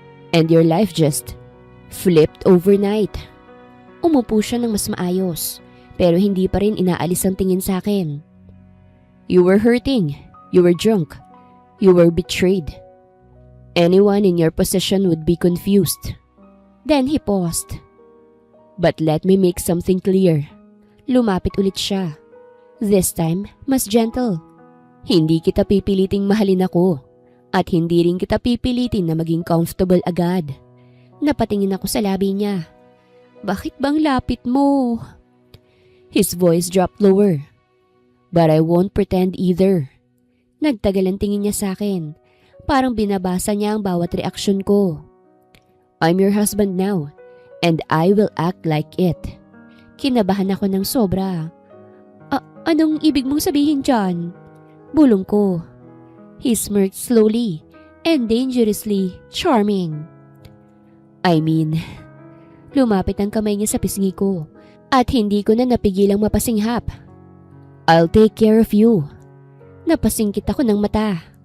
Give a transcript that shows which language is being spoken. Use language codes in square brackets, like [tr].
[en] And your life just flipped overnight. [tl] Umupo siya ng mas maayos. Pero hindi pa rin inaalis ang tingin sa akin. [en] You were hurting. You were drunk. You were betrayed. Anyone in your position would be confused. Then he paused. But let me make something clear. [tl] Lumapit ulit siya. [en] This time, [tl] mas gentle. Hindi kita pipiliting mahalin ako. At hindi rin kita pipilitin na maging comfortable agad. Napatingin ako sa labi niya. Bakit bang lapit mo? [en] His voice dropped lower. But I won't pretend either. [tl] Nagtagal ang tingin niya sa akin. Parang binabasa niya ang bawat reaksyon ko. [en] I'm your husband now, and I will act like it. [tl] Kinabahan ako ng sobra. Anong ibig mong sabihin dyan? Bulong ko. [en] He smirked slowly and dangerously charming. I mean, [tl] Lumapit ang kamay niya sa pisngi ko at hindi ko na napigilang mapasinghap. [en] I'll take care of you. [tl] Napasingkit ako ng mata.